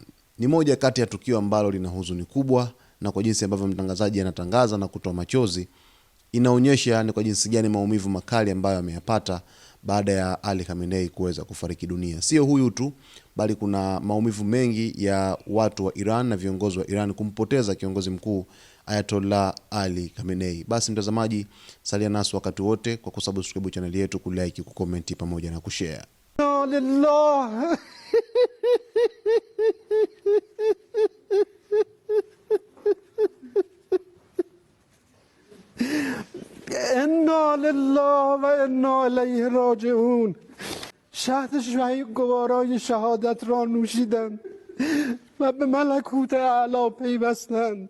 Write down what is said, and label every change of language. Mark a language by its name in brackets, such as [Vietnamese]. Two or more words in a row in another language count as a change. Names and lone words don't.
[Swahili] Ni moja kati ya tukio ambalo lina huzuni kubwa, na kwa jinsi ambavyo mtangazaji anatangaza na kutoa machozi inaonyesha ni kwa jinsi gani maumivu makali ambayo ameyapata baada ya Ali Khamenei kuweza kufariki dunia. Sio huyu tu, bali kuna maumivu mengi ya watu wa Iran na viongozi wa Iran kumpoteza kiongozi mkuu Ayatollah Ali Khamenei. Basi mtazamaji, salia nasi wakati wote kwa kusubscribe channel yetu, kulike, kucomment pamoja na kushare. [Arabic] انا لله و انا الیه راجعون. [Persian] شهد شهید گوارای شهادت را نوشیدند و به ملکوت اعلی پیوستند.